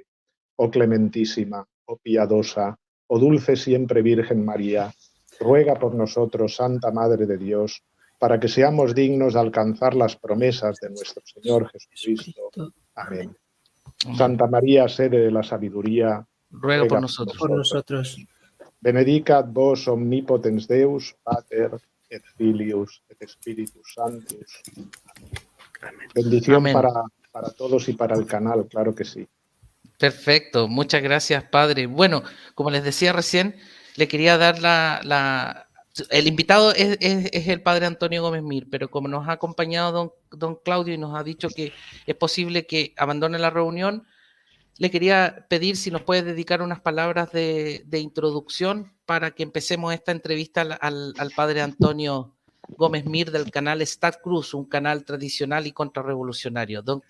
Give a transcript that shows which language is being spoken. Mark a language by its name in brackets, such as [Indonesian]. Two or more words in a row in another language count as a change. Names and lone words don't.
[Spanish] Oh clementísima, oh piadosa, oh dulce siempre Virgen María, ruega por nosotros, Santa Madre de Dios, para que seamos dignos de alcanzar las promesas de nuestro Señor Jesucristo. Amén. Santa María, sede de la sabiduría, ruega por nosotros. [Latin] Benedicat vos omnipotens Deus, Pater, et Filius, et Spiritus Sanctus. [Spanish] Bendición para todos y para el canal, claro que sí. Perfecto, muchas gracias, padre. Bueno, como les decía recién, le quería dar el invitado es el padre Antonio Gómez Mir, pero como nos ha acompañado don Claudio y nos ha dicho que es posible que abandone la reunión, le quería pedir si nos puede dedicar unas palabras de introducción para que empecemos esta entrevista al padre Antonio Gómez Mir, del canal Stack Cruz, un canal tradicional y contrarrevolucionario.